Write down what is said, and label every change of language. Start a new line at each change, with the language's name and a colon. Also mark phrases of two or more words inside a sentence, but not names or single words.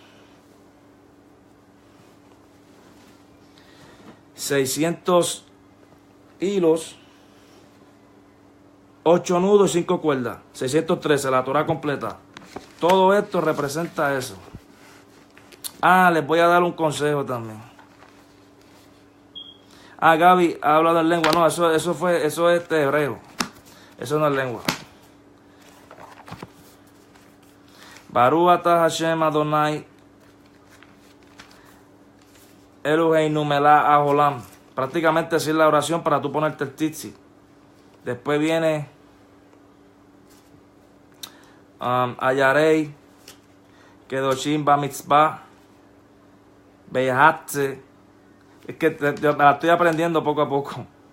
Spanish: 600 hilos, 8 nudos y 5 cuerdas. 613, la Torah completa. Todo esto representa eso. Les voy a dar un consejo también. Gaby habla de lengua. No, eso es hebreo. Eso no es lengua.
Hebrew: Baruch atah Hashem Adonai Eloheinu melech haolam.
Spanish: Prácticamente decir la oración para tú ponerte el tzitzit. Después viene
Hebrew: Ayarei Kedoshim Bamitzvah Behatze.
Spanish: Es que me la estoy aprendiendo poco a poco.